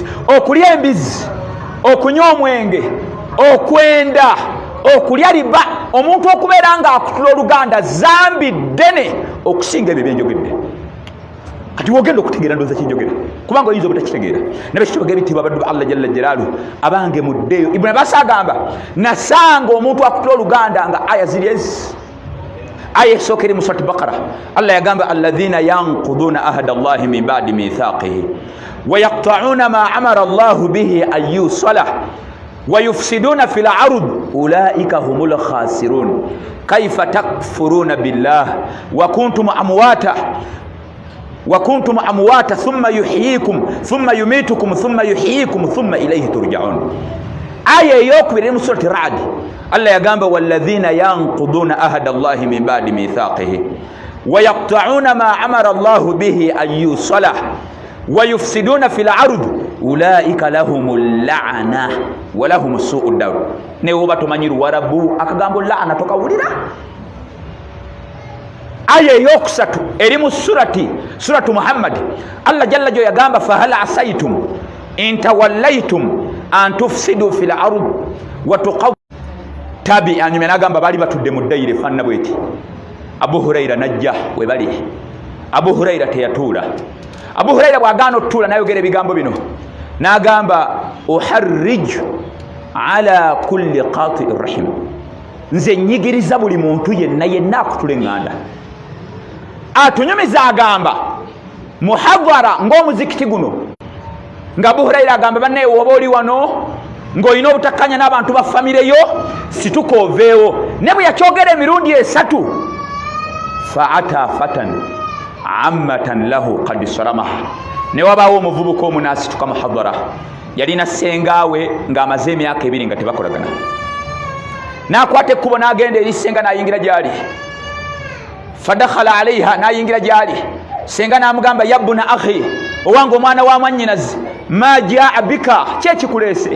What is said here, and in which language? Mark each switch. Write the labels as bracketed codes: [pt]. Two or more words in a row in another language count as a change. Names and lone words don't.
[lg] Okulya embizi, okunywa omwenge, okwenda, okulya riba, omuntu okubeera nga akutula oluganda zambi ddene okusinga ebyo byenjogedde. Kati wogenda okutegeera ndowooza kyenjogera, kubanga oyinza obutakitegeera. Nabekitibwa ebitiibwa abaddu ba Allah [ar] جل جلاله [lg] abange muddeeyo. Ibn Abbas agamba nasanga omuntu akutula oluganda nga aya ziri ezi. Aya esooka eri mu Surat Baqara, Allah yagamba [ar] الذين ينقضون عهد الله من بعد ميثاقه ويقطعون ما أمر الله به أن يوصل ويفسدون في الأرض أولئك هم الخاسرون كيف تكفرون بالله وكنتم أمواتا ثم يحييكم ثم يميتكم ثم يحييكم ثم إليه ترجعون. [lg] Aya eyokubiri mu Surat Ra'd, Allah yagamba [ar] والذين ينقضون عهد الله من بعد ميثاقه ويقطعون ما أمر الله به أن يوصل ويفسدون في الأرض أولئك لهم اللعنة ولهم سوء الدار. [lg] Ne oba tomanyiru warabu akagambo la'na tokawulira. Aya eyokusatu eri mu suratu Muhammad, Allah jalla jo yagamba [ar] فهل عسيتم إن توليتم أن تفسدوا في الأرض وتقطعوا أرحامكم. [lg] Anyume nagamba bali batudde mu ddayiro fanna bweti. Abu Huraira najja we bali. Abu Huraira teyatuula. Abu Huraira bwagaana otuula nayogera ebigambo bino, nagamba [ar] أحرج على كل قاطع رحم, [lg] nze nyigiriza buli muntu yenna akutula eŋŋanda. Atunyumiza agamba muhadhara ng'omuzikiti guno, nga Abu Huraira agamba banne woba oli wano ng'olina obutakkanya n'abantu ba famire yo situka oveewo. Ne bwe yakyogera emirundi 3, [ar] فأتى فتى عمة له قد صرمها, [lg] ne wabaawo omuvubuka omu n'asituka muhadhara, yalina sengaawe ng'amaze emyaka 2 nga tebakolagana. N'akwata ekkubo n'agenda eri senga n'ayingira gyali. [ar] فدخل عليها, [lg] n'ayingira gyali. Senga n'amugamba [ar] يا ابن أخي, [lg] owange omwana wa mwannyinazi, [ar] ما جاء بك, [lg] kyekikuleese?